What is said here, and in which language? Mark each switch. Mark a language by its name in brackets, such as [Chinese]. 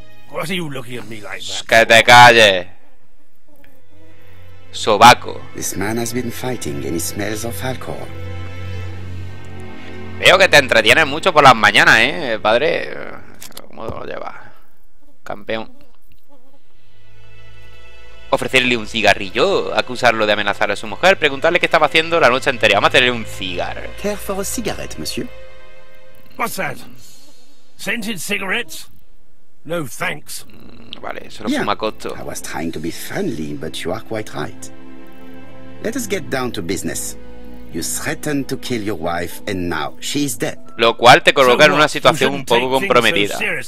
[English] What are you looking at me like that? [Spanish] Que te calles. Sobaco. [English] This man has been fighting and he smells of alcohol. [Spanish] Veo que te entretienes mucho por las mañanas, padre. ¿Cómo lo llevas? Campeón. Ofrecerle un cigarrillo, acusarlo de amenazar a su mujer, preguntarle qué estaba haciendo la noche anterior. Vamos a tener un cigarro. [English] Care for a cigarette, monsieur? What's that? Scented cigarettes? No thanks. [Spanish] Vale, solo fuma costo. [English] I was trying to be friendly, but you are quite right. Let us get down to business. You threatened to kill your wife, and now she is dead. [Spanish] Lo cual te coloca en una situación un poco comprometida.